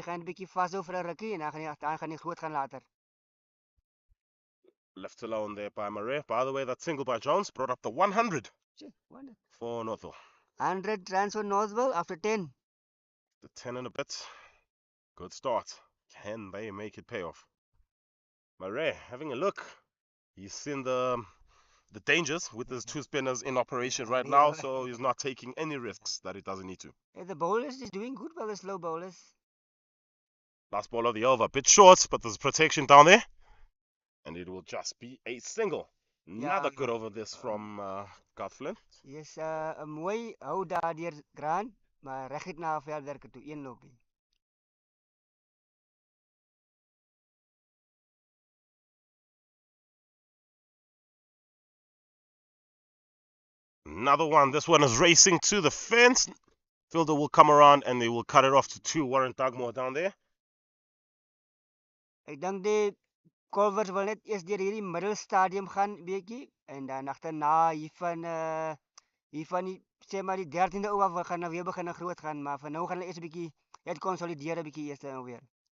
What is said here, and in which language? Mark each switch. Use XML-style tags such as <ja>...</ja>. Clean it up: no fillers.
<af>Hy gaan 'n bietjie vashou vir 'n rukkie en dan gaan hy groot gaan later.</af> <en>Left alone there by Marais. By the way, that single by Jones brought up the 100 for Northville. 100 runs for Northville after 10. The 10 and a bit. Good start. Can they make it pay off? Marais having a look. He's seen the dangers with his 2 spinners in operation right now, so he's not taking any risks that he doesn't need to. The bowlers is doing good by the slow bowlers. Last ball of the over. Bit short, but there's protection down there. And it will just be a single. Another good over this from Garth Flint.</en> <af>Yes, 'n mooi hou daar deur Grant, maar reguit na verder toe 1 loopie.</af> <en>Another one. This one is racing to the fence. Fielder will come around and they will cut it off to 2. Warren Dugmore down there.</en> <af>Ek dink die Culvers wil net eers deur hierdie middelstadium gaan bietjie en dan agterna hier van die sê maar die 13de oor gaan nou weer begin groot gaan, maar vir nou gaan hulle eers 'n bietjie net konsolideer 'n bietjie eers nou weer.</af>